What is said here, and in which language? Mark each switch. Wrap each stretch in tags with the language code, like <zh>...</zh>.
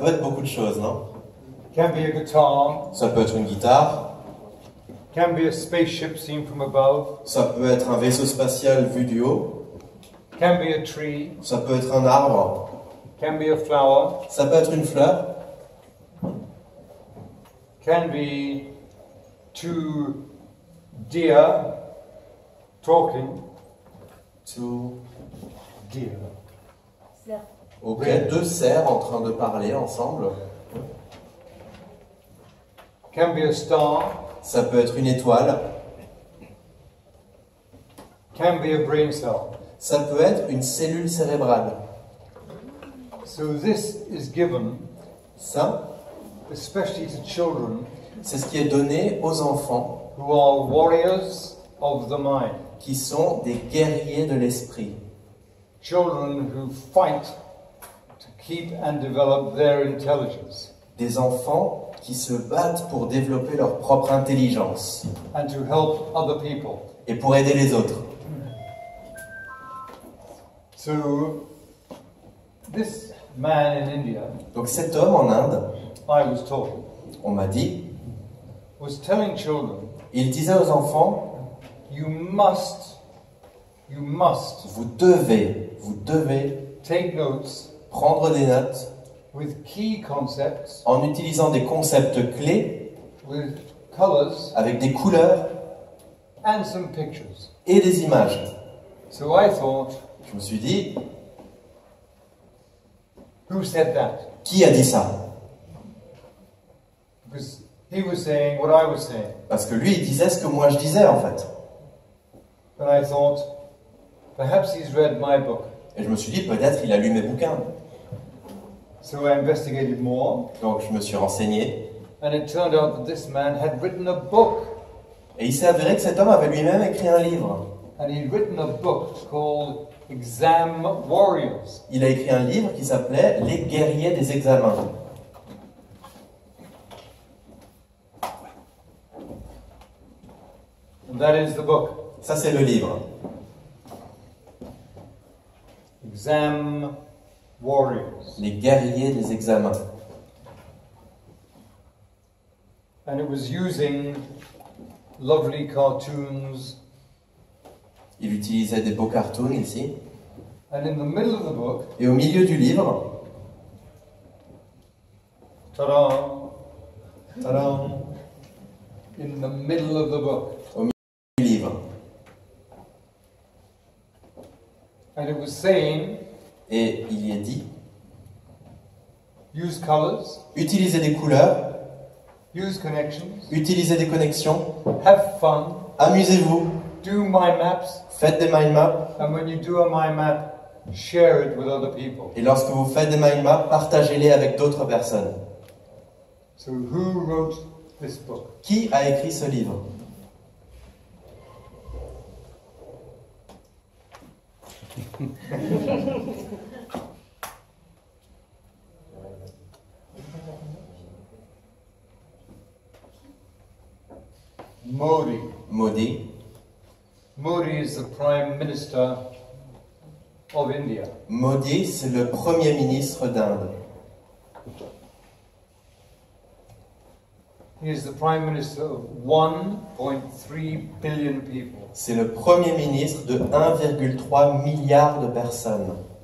<fr>peut être beaucoup de choses, non?</fr> <en>Can be a guitar,</en> <fr>Ça peut être une guitare,</fr> <en>can be a spaceship seen from above,</en> <fr>ça peut être un vaisseau spatial vu du haut,</fr> <en>can be a tree,</en> <fr>ça peut être un arbre,</fr> <en>can be a flower,</en> <fr>ça peut être une fleur,</fr> <en>can be two deer talking.</en> <fr>tout.</fr> <en>Deer.</en> <fr>Cerf. Ok, deux cerfs en train de parler ensemble.</fr> <en>Can be a star,</en> <fr>Ça peut être une étoile,</fr> <en>can be a brain cell.</en> <fr>ça peut être une cellule cérébrale.</fr> <en>So this is given,</en> <fr>Ça,</fr> <en>especially to children</en> <fr>c'est ce qui est donné aux enfants</fr> <en>who are warriors of the mind.</en> <fr>qui sont des guerriers de l'esprit.</fr> <en>Children who fight to keep and develop their intelligence</en> <fr>Des enfants qui se battent pour développer leur propre intelligence</fr> <en>and to help other people.</en> <fr>et pour aider les autres.</fr> <en>So this man in India,</en> <fr>Donc cet homme en Inde,</fr> <en>I was told,</en> <fr>on m'a dit,</fr> <en>was telling children,</en> <fr>il disait aux enfants,</fr> <en>you must</en> <fr>vous devez</fr> <en>take notes</en> <fr>prendre des notes</fr> <en>with key concepts,</en> <fr>en utilisant des concepts clés</fr> <en>with colors</en> <fr>avec des couleurs</fr> <en>and some pictures.</en> <fr>et des images.</fr> <en>So I thought,</en> <fr>Je me suis dit,</fr> <en>who said that?</en> <fr>qui a dit ça?</fr> <en>Because he was saying what I was saying.</en> <fr>Parce que lui, il disait ce que moi je disais en fait.</fr> <en>And I thought, perhaps he's read my book.</en> <fr>Et je me suis dit, peut-être il a lu mes bouquins.</fr> <en>So I investigated more,</en> <fr>Donc je me suis renseigné.</fr> <en>and it turned out that this man had written a book.</en> <fr>Et il s'est avéré que cet homme avait lui-même écrit un livre.</fr> <en>And he'd written a book called Exam Warriors.</en> <fr>Il a écrit un livre qui s'appelait Les guerriers des examens.</fr> <en>And that is the book.</en> <fr>Ça, c'est le livre.</fr> <en>Exam Warriors.</en> <fr>Les guerriers des examens.</fr> <en>And it was using lovely cartoons.</en> <fr>Il utilisait des beaux cartoons ici.</fr> <en>And in the middle of the book,</en> <fr>Et au milieu du livre,</fr> <en>ta-da, ta-da, in the middle of the book,</en> <fr>du livre.</fr> <en>and it was saying,</en> <fr>Et il y est dit,</fr> <en>use colors,</en> <fr>utilisez des couleurs,</fr> <en>use connections,</en> <fr>utilisez des connexions,</fr> <en>have fun,</en> <fr>amusez-vous,</fr> <en>do mind maps,</en> <fr>faites des mind maps.</fr> <en>and when you do a mind map, share it with other people.</en> <fr>Et lorsque vous faites des mind maps, partagez-les avec d'autres personnes.</fr> <en>So who wrote this book?</en> <fr>Qui a écrit ce livre?</fr> <en>Modi.</en> <fr>Modi.</fr> <en>Modi is the Prime Minister of India.</en> <fr>Modi, c'est le premier ministre d'Inde.</fr> <en>He is the Prime Minister of 1.3 billion people.</en> <fr>C'est le premier ministre de 1,3 milliard de personnes.</fr>